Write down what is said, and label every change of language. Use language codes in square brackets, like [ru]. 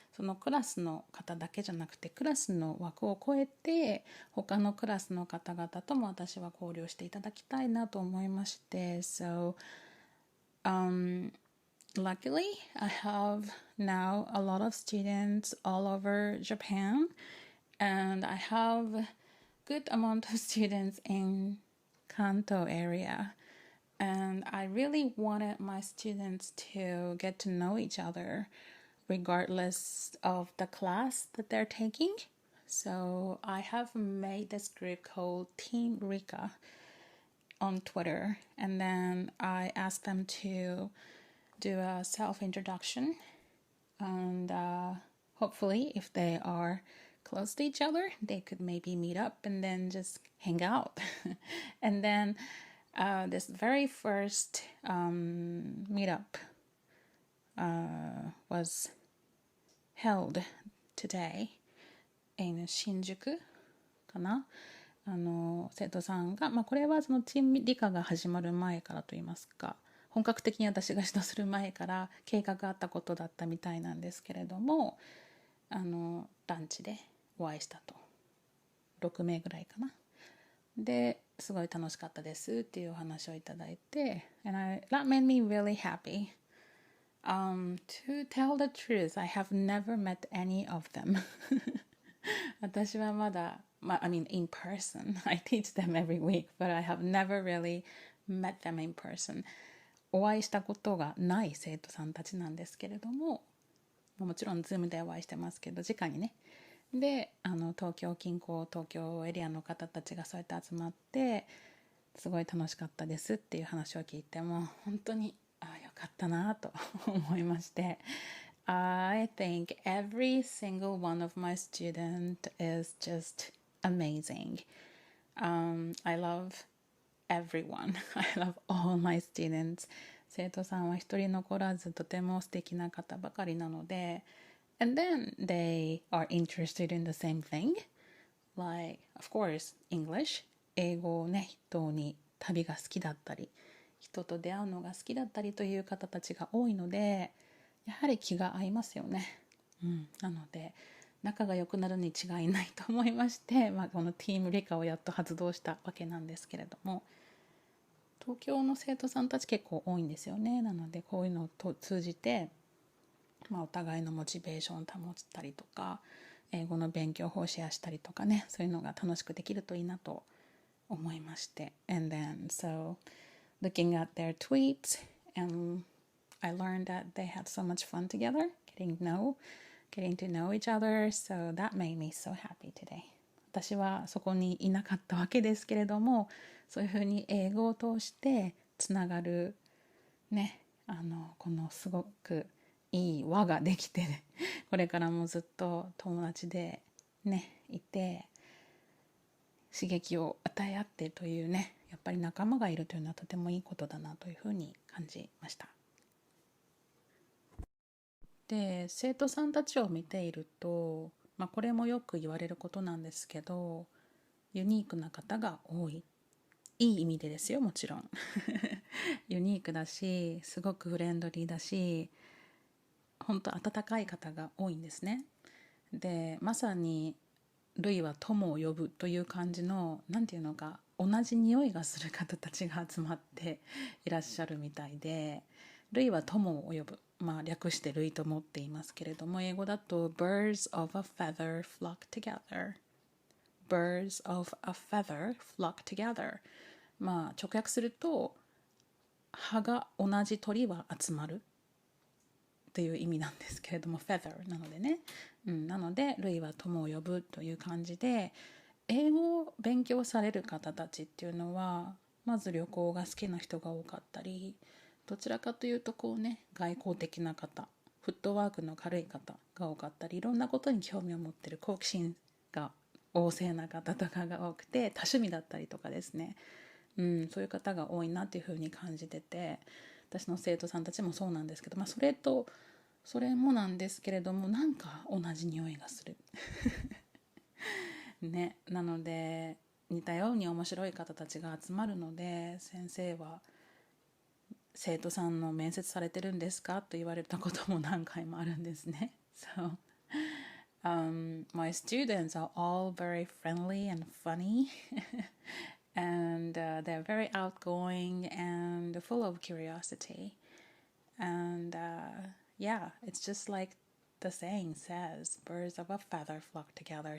[ja] そのクラスの方だけじゃなくてクラスの枠を超えて他のクラスの方々とも私は交流していただきたいなと思いまして、 [en] So luckily, I have now a lot of students all over Japan, and I have a good amount of students in Kanto area. And I really wanted my students to get to know each other, regardless of the class that they're taking. So I have made this group called Teamrika on Twitter, and then I asked them to do a self-introduction, and hopefully if they are close to each other they could maybe meet up and then just hang out and then this very first meetup was held today in [ja] 新宿かな。生徒さんが、これはそのチーム理科が始まる前からといいますか、本格的に私が指導する前から計画があったことだったみたいなんですけれども、ランチでお会いしたと、6名ぐらいかな。ですごい楽しかったですっていうお話をいただいて、 [en] and that made me really happy. To tell the truth, I have never met any of them. [ja] 私はまだ [en] I mean in person. I teach them every week, but I have never really met them in person. [ja] お会いしたことがない生徒さんたちなんですけれども、もちろん Zoom でお会いしてますけど、直にね。で、東京近郊、東京エリアの方たちがそうやって集まって、すごい楽しかったですっていう話を聞いて、もう本当によかかったなと思いまして、 [en] I think every single one of my students is just amazing. I love everyone. I love all my students. [ja] 生徒さんは一人残らずとても素敵な方ばかりなので、 [en] and then they are interested in the same thing. Like, of course, English. [ja] 英語をね、人に旅が好きだったり、人と出会うのが好きだったりという方たちが多いので、やはり気が合いますよね。なので、仲が良くなるに違いないと思いまして、このチームリカをやっと発動したわけなんですけれども、東京の生徒さんたち結構多いんですよね。なのでこういうのを通じて、お互いのモチベーションを保ったりとか、英語の勉強法をシェアしたりとかね、そういうのが楽しくできるといいなと思いまして。 [en] And then, so, looking at their tweets, and I learned that they had so much fun together, getting to know each other, so that made me so happy today. [ja] 私はそこにいなかったわけですけれども、そういうふうに英語を通してつながるね、このすごくいい輪ができて、これからもずっと友達でねいて、刺激を与え合ってというね、やっぱり仲間がいるというのはとてもいいことだなというふうに感じました。で、生徒さんたちを見ていると、これもよく言われることなんですけど、ユニークな方が多い。いい意味でですよ、もちろん。ユニークだし、すごくフレンドリーだし、本当温かい方が多いんですね。で、まさにルイは友を呼ぶという感じの、なんていうのか、同じ匂いがする方たちが集まっていらっしゃるみたいで、ルイは友を呼ぶ、略してルイ友って言いますけれども、英語だと [en] birds of a feather flock together. birds of a feather flock together. [ja] 直訳すると、葉が同じ鳥は集まるっていう意味なんですけれども、feather なのでね、なのでルイは友を呼ぶという感じで、英語を勉強される方たちっていうのは、まず旅行が好きな人が多かったり、どちらかというとこうね、外交的な方、フットワークの軽い方が多かったり、いろんなことに興味を持っている好奇心が旺盛な方とかが多くて、多趣味だったりとかですね、そういう方が多いなっていうふうに感じてて、私の生徒さんたちもそうなんですけど、それもなんですけれども、なんか同じ匂いがするね、なので似たように面白い方たちが集まるので、先生は生徒さんの面接されてるんですかと言われたことも何回もあるんですね。 [en] So, my students are all very friendly and funny and they're very outgoing and full of curiosity. And yeah, it's just like the saying says, birds of a feather flock together.